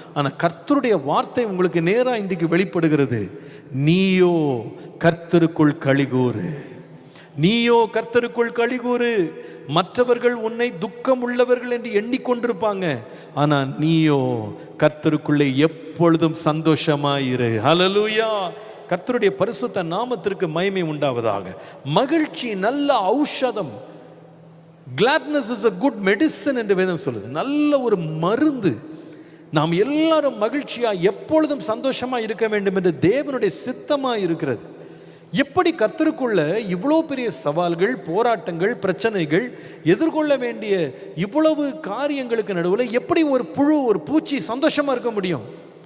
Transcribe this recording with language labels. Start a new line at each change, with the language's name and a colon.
Tamil: ஆனால் கர்த்தருடைய வார்த்தை உங்களுக்கு நேராக இன்றைக்கு வெளிப்படுகிறது, நீயோ கர்த்தருக்குள் களிகூறு, நீயோ கர்த்தருக்குள் களிகூறு. மற்றவர்கள் உன்னை துக்கம் உள்ளவர்கள் என்று எண்ணிக்கொண்டிருப்பாங்க, ஆனால் நீயோ கர்த்தருக்குள்ளே எப்பொழுதும் சந்தோஷமாயிரு. ஹல்லேலூயா. கர்த்தருடைய பரிசுத்த நாமத்திற்கு மகிமை உண்டாவதாக. மகிழ்ச்சி நல்ல ஔஷதம்.
English: Gladness is a good medicine
Tamil: என்று வேதம் சொல்லுது. நல்ல ஒரு மருந்து. நாம் எல்லாரும் மகிழ்ச்சியா எப்பொழுதும் சந்தோஷமா இருக்க வேண்டும் என்று தேவனுடைய சித்தமா இருக்கிறது. எப்படி கர்த்தருக்குள்ள இவ்வளோ பெரிய சவால்கள், போராட்டங்கள், பிரச்சனைகள் எதிர்கொள்ள வேண்டிய இவ்வளவு காரியங்களுக்கு நடுவில் எப்படி ஒரு புழு, ஒரு பூச்சி சந்தோஷமா இருக்க முடியும்?